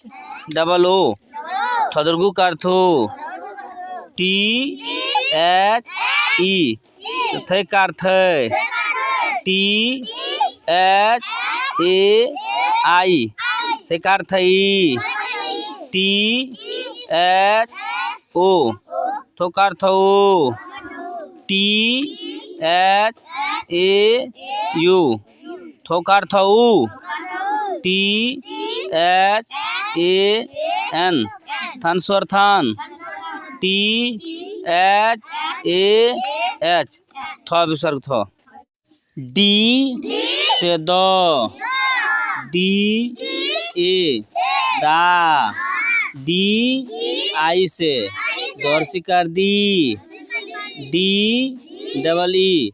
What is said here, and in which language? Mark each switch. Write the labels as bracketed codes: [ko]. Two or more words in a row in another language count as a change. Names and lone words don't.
[en] double O [hi] थोदरगू कर थो [en] T H E [hi] थे कर थे [en] T H A I [hi] थे कर थई टी [en] H O [hi] थो कर थो [en] T H A U [hi] थो कर थो [en] T H A N [hi] थन स्वर थन [en] T H A H [hi] थो विसर्ग थो। डी से दो [en] D A [hi] दा [en] D I [hi] से दोहरसी कर दी [en] D double E